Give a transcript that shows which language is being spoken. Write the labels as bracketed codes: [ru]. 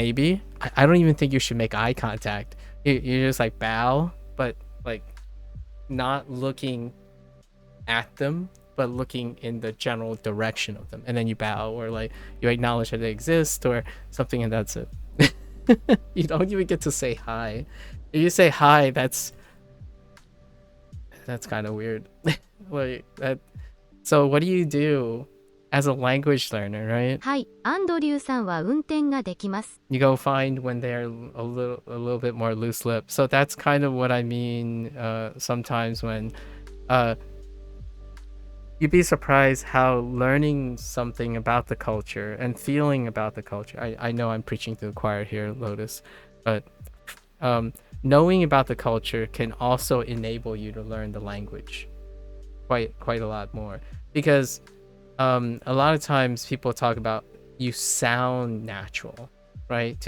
[en] Maybe I don't even think you should make eye contact. You just like bow, but like not looking at them, but looking in the general direction of them, and then you bow or like you acknowledge that they exist or something, and that's it. You don't even get to say hi. If you say hi, that's kind of weird. Like that. So what do you do as a language learner, right? [ja] はい、アンドリューさんは運転ができます。 [en] You go find when they're a little bit more loose lipped. So that's kind of what I mean sometimes when you'd be surprised how learning something about the culture and feeling about the culture. I know I'm preaching to the choir here, Lotus, but knowing about the culture can also enable you to learn the language quite a lot more, because a lot of times people talk about you sound natural, right?